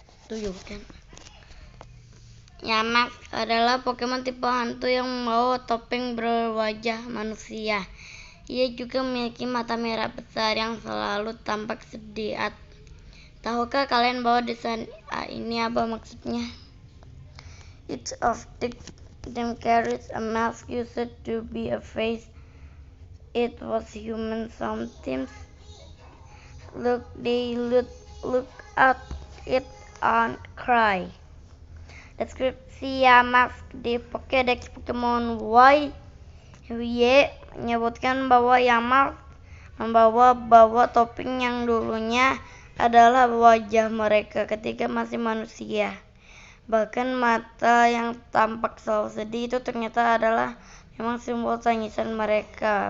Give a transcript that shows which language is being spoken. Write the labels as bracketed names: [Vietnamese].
[Indonesian] Tujuh kan? Yamask adalah Pokemon tipe hantu yang membawa topeng berwajah manusia. Ia juga memiliki mata merah besar yang selalu tampak sedih. Tahukah kalian bahwa desain ini apa maksudnya? [English] Each of them carries a mask used to be a face. It was human. Sometimes they look at it and cry. [Indonesian] Deskripsi Yamask di Pokédex Pokemon Y menyebutkan bahwa Yamask membawa topeng yang dulunya adalah wajah mereka ketika masih manusia. Bahkan mata yang tampak selalu sedih itu ternyata adalah memang simbol tangisan mereka.